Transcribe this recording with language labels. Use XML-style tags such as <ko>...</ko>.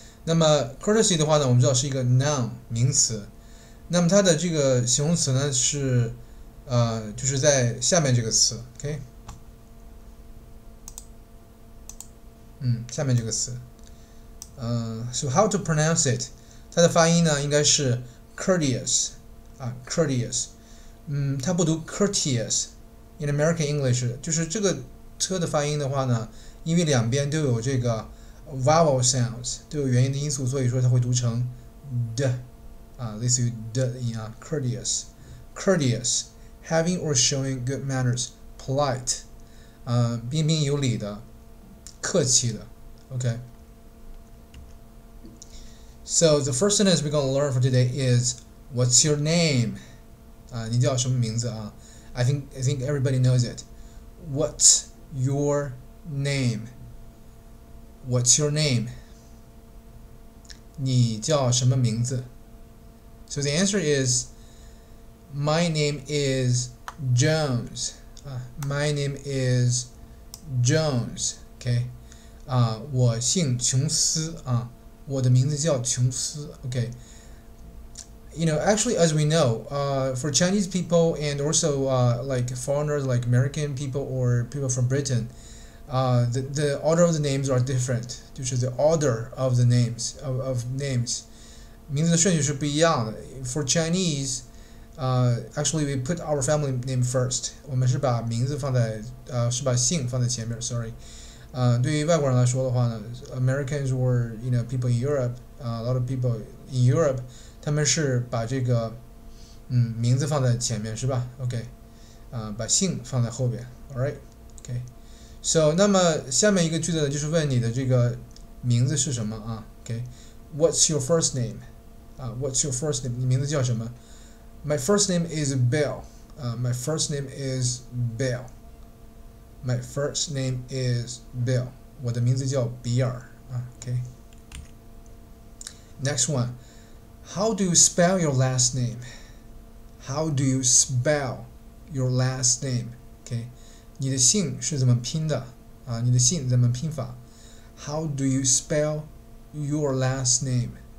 <zh>那么 courtesy 的话呢，我们知道是一个 noun 名词，那么它的这个形容词呢是就是在下面这个词 ，OK。下面这个词，</zh> <en>so how to pronounce it？</en> <zh>它的发音呢应该是 courteous 啊 ，courteous，它不读 courteous。</zh> <en>In American English，</en> <zh>就是这个车的发音的话呢，因为两边都有这个</zh> <en>vowel sounds，</en> <zh>都有元音的因素，所以说它会读成 的啊，类似于的音啊 ，</zh> <en>courteous，having or showing good manners，polite，</en> <zh>彬彬有礼的。客气的 ，OK.</zh> <en>So the first sentence we're going to learn for today is What's your name?</en> <zh>你叫什么名字啊</zh> <en>I think everybody knows it. What's your name? What's your name?</en> <zh>你叫什么名字</zh> <en>So the answer is My name is Jones. My name is Jones.Okay.</en> <zh>我姓琼斯啊，我的名字叫琼斯。</zh> <en>Okay. You know, actually, as we know, for Chinese people and also like foreigners, like American people or people from Britain, the order of the names are different.</en> <zh>就是</zh> <en>the order of the names of names，</en> <zh>名字的顺序是不一样的。</zh> <en>For Chinese, actually, we put our family name first.</en> <zh>我们是把名字放在是把姓放在前面。Sorry. 对于外国人来说的话呢 ，</zh> <en>Americans or people in Europe,</en> <zh>a lot of people in Europe, 他们是把这个名字放在前面是吧 ？OK, 把姓放在后边 ，Alright, OK. So 那么下面一个句子呢，就是问你的这个名字是什么啊 ？OK,</zh> <en>What's your first name? What's your first name?</en> <zh>你名字叫什么</zh> <en>？My first name is Bill. My first name is Bill.My first name is Bill.</en> <zh>我的名字叫比尔Okay.</zh> <en>Next one. How do you spell your last name? How do you spell your last name? Okay.</en> <zh>你的姓是怎么拼的你的姓怎么拼法</zh> <en>How do you spell your last name?</en>